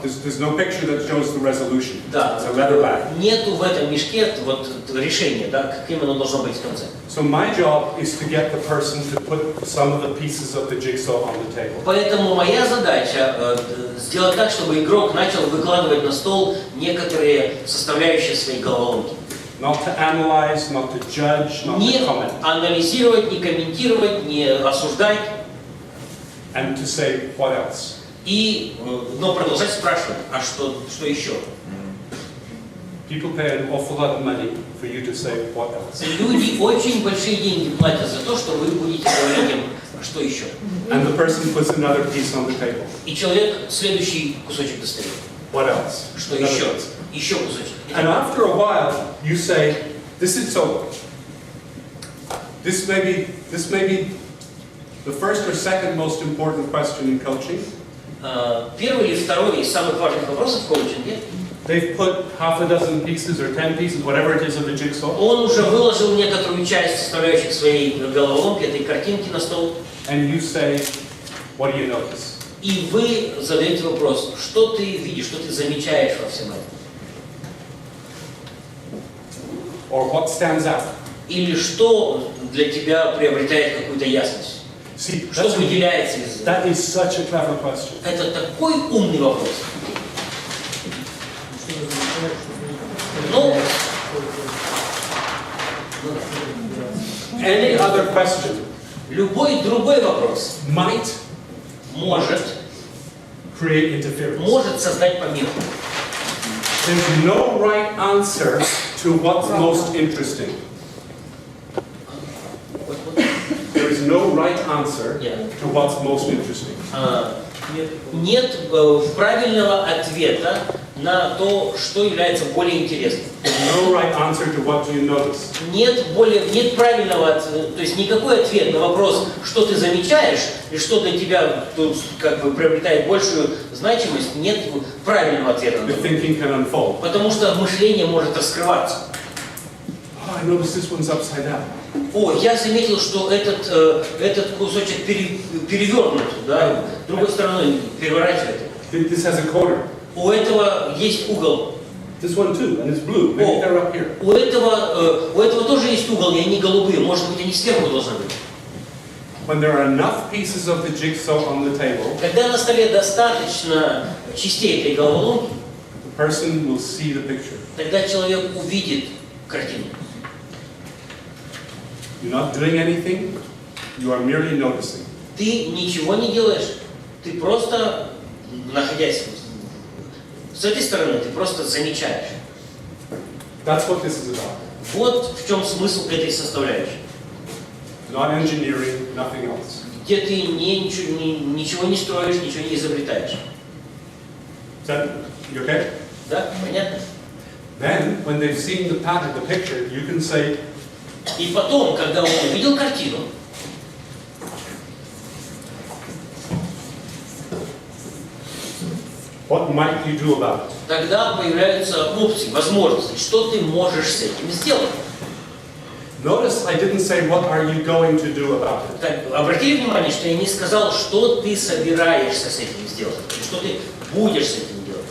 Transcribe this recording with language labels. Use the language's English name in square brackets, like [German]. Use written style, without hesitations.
[English] There's no picture that shows the resolution. [Russian] Да. [English] It's a leather bag. [Russian] Нету в этом мешке вот решения, да, каким оно должно быть в конце. [English] So my job is to get the person to put some of the pieces of the jigsaw on the table. [Russian] Поэтому моя задача сделать так, чтобы игрок начал выкладывать на стол некоторые составляющие своей головоломки. [English] Not to analyze, not to judge, not [Russian] Не [English] to comment. [Russian] анализировать, не комментировать, не осуждать. [English] And to say, what else? [Russian] Но продолжать спрашивать, а что еще? [English] People pay an awful lot of money for you to say, what else? [Russian] Люди очень большие деньги платят за то, что вы будете говорить им, а что еще? [English] And the person puts another piece on the table. [Russian] И человек следующий кусочек достает. [English] What else? [Russian] Что еще? Еще кусочек. [English] And after a while, you say, this is so. This may be the first or second most important question in coaching. [Russian] Первый или второй из самых важных вопросов в коучинге. [English] They've put half a dozen pieces or 10 pieces, whatever it is, of the jigsaw. [Russian] Он уже выложил некоторую часть составляющих своей головоломки, этой картинки на стол. [English] And you say, what do you notice? [Russian] И вы задаете вопрос, что ты видишь, что ты замечаешь во всем этом? [English] Or what stands out? [Russian] Или что для тебя приобретает какую-то ясность? [English] See, [Russian] Что выделяется из... [English] that is such a clever question. [Russian] Это такой умный вопрос. Ну, [English] Any other question [Russian] любой другой вопрос [English] might [Russian] может [English] create interference. [Russian] может создать помеху. [English] There's no right answer to what's most interesting. There is no right answer to what's most interesting. [Russian] Нет правильного ответа на то, что является более интересным. [English] No right answer to what do you notice. [Russian] Нет правильного, то есть никакой ответ на вопрос, что ты замечаешь и что для тебя тут как бы приобретает большую значимость, нет правильного ответа. [English] The thinking can unfold. [Russian] Потому что мышление может раскрываться. [English] Oh, I noticed this one's upside down. [Russian] О, я заметил, что этот кусочек перевернут, да, другой стороной переворачивает. [English] This has a corner. [Russian] У этого есть угол. [English] This one too, and it's blue. Maybe they're up here. [Russian] У этого тоже есть угол, и они голубые. Может быть, они сверху должны быть. [English] When there are enough pieces of the jigsaw on the table, [Russian] Когда на столе достаточно частей этой головоломки, [English] the person will see the picture. [Russian] тогда человек увидит картину. [English] You're not doing anything, you are merely noticing. [Russian] Ты ничего не делаешь, ты просто, находясь с этой стороны, ты просто замечаешь. [English] That's what this is about. [Russian] Вот в чем смысл этой составляющей. [English] Not engineering, nothing else. [Russian] Где ты ничего не строишь, ничего не изобретаешь. [English] Is that you okay? [Russian] Да, понятно? [English] Then, when they've seen the pattern, the picture, you can say, [Russian] И потом, когда он увидел картину, [English] what might you do about it? [Russian] тогда появляются опции, возможности, что ты можешь с этим сделать. [English] Notice I didn't say what are you going to do about it. [Russian] Так, обратили внимание, что я не сказал, что ты собираешься с этим сделать, что ты будешь с этим делать.